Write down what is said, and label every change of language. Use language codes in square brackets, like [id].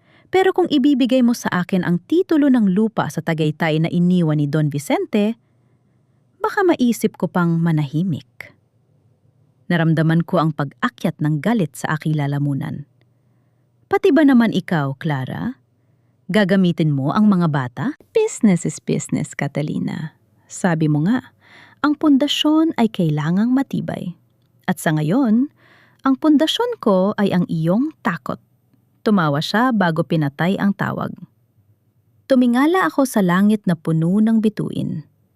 [tl] Pero kung ibibigay mo sa akin ang titulo ng lupa sa Tagaytay na iniwan ni Don Vicente, baka maisip ko pang manahimik." Naramdaman ko ang pag-akyat ng galit sa aking lalamunan. "Pati ba naman ikaw, Clara? Gagamitin mo ang mga bata?" [en] "Business is business, Catalina. [tl] Sabi mo nga, ang pundasyon ay kailangang matibay. At sa ngayon, ang pundasyon ko ay ang iyong takot." Tumawa siya bago pinatay ang tawag. Tumingala ako sa langit na puno ng bituin.